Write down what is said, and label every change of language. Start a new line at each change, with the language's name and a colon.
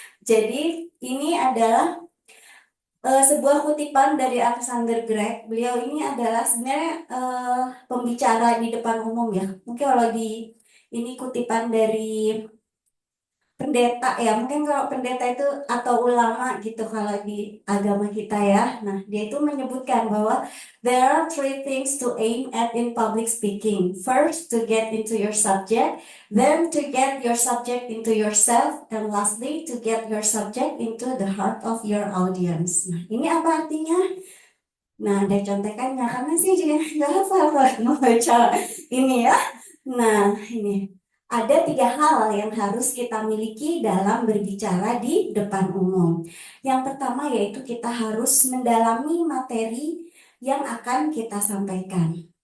Indonesian: Jadi ini adalah sebuah kutipan dari Alexander Gregg. Beliau ini adalah sebenarnya pembicara di depan umum ya. Mungkin kalau di ini kutipan dari pendeta ya, mungkin kalau pendeta itu atau ulama gitu kalau di agama kita ya. Nah, dia itu menyebutkan bahwa
English: there are three things to aim at in public speaking. First, to get into your subject, then to get your subject into yourself, and lastly, to get your subject into the heart of your audience.
Indonesian: Nah, ini apa artinya? Nah, ada contekannya karena sih juga nggak hafal kalau mau baca ini ya. Nah, ini ada tiga hal yang harus kita miliki dalam berbicara di depan umum. Yang pertama yaitu kita harus mendalami materi yang akan kita sampaikan.